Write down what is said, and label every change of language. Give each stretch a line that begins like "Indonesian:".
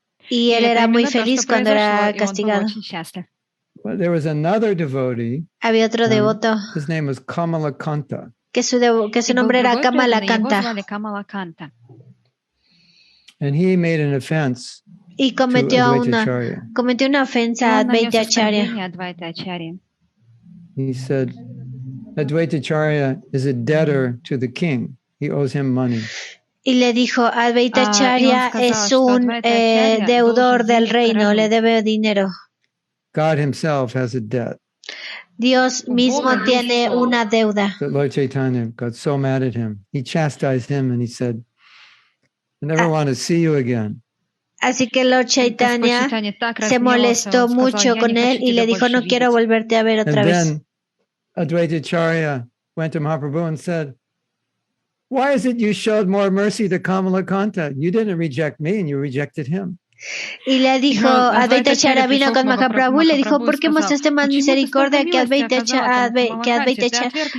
Spanish: Y él era muy feliz cuando era castigado.
English: Well, there was another devotee.
Spanish: Había otro devoto.
English: His name was Kamalakanta.
Spanish: Que su nombre era Kamalakanta.
English: And he made an offense.
Spanish: Y cometió una ofensa a Advaitya Acarya.
English: He said, Advaitya Acarya is a debtor to the king. He owes him money.
Spanish: Y le dijo, Advaitya Acarya es un deudor del reino, le debe dinero.
English: God himself has a debt.
Spanish: Dios mismo tiene una deuda.
English: But Lord Chaitanya got so mad at him. He chastised him and he said, I never want to see you again.
Spanish: Así que Lord Chaitanya se molestó mucho con él y le dijo, no quiero volverte a ver otra vez.
English: And then Advaitya Acarya went to Mahaprabhu and said, why is it you showed more mercy to Kamalakanta? You didn't reject me and you rejected him.
Spanish: Y le dijo, Advaitya Acarya vino con Mahaprabhu y le dijo, ¿por qué mostraste más misericordia que Advaitya Acarya?